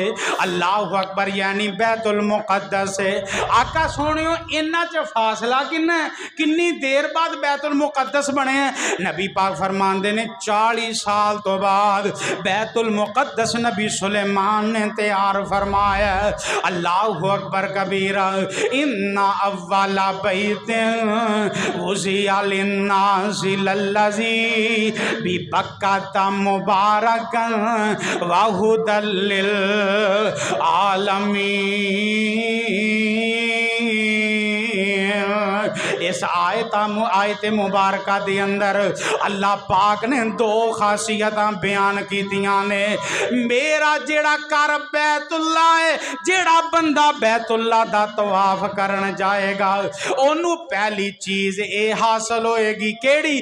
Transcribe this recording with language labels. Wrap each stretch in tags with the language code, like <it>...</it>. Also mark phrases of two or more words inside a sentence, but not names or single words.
<ar>الله أكبر</ar> <pa>یعنی بیت المقدس ہے. آقا سوہنیو انہاں چ فاصلہ کنا ہے? کنی دیر بعد بیت المقدس بنے ہیں؟ نبی پاک فرماتے نے 40 سال تو بعد بیت المقدس نبی سلیمان نے تیار فرمایا.</pa> <ar>الله أكبر كبيرا. إن أول بيت وضع للناس للذي ببكة مباركا وهدى للعالمين.</ar> <pa>اس آیت مبارک دے اندر اللہ پاک نے دو خاصیتاں بیان کیتیاں نے. میرا جیہڑا گھر بیت اللہ ہے، جیہڑا بندہ بیت اللہ دا طواف کرن جائے گا اونوں پہلی چیز یہ حاصل ہوئے گی، کیہڑی?</pa>